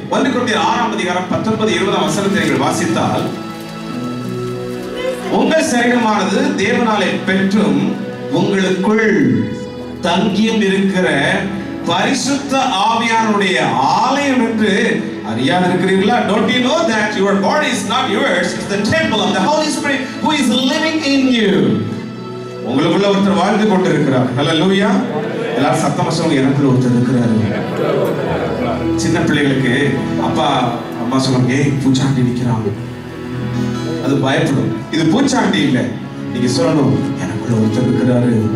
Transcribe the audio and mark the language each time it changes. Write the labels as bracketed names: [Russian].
[Tamil] 1 கொரிந்தியர் 6:19-20 வசனத்தை நீங்கள் வாசித்தால், உங்கள் சரீரமானது தேவனாலே பெற்றும் உங்களுக்குள் தங்கியும் இருக்கிற பரிசுத்த ஆவியானுடைய ஆலயம் என்று அறியாதிருக்கிறீர்களா? [English] Don't you know that your body is not yours, it's the temple of the Holy Spirit who is living in you. [Tamil] உங்களுக்குள்ள ஒருத்தர் வாழ்ந்து கொண்டிருக்கிறார். ஹல்லேலூயா. எல்லாரும் சத்தமா சொல்லுங்க, எனக்குள்ள ஒருத்தர் இருக்கிறார். சின்ன பிள்ளைகளுக்கு அப்பா அம்மா சொல்லுங்க, ஏய் பூச்சாண்டி நிக்கிறாங்க, அது பயப்படும். இது பூச்சாண்டி இல்ல, நீங்க சொல்லணும், எனக்குள்ள ஒருத்தர் இருக்கிறாரு.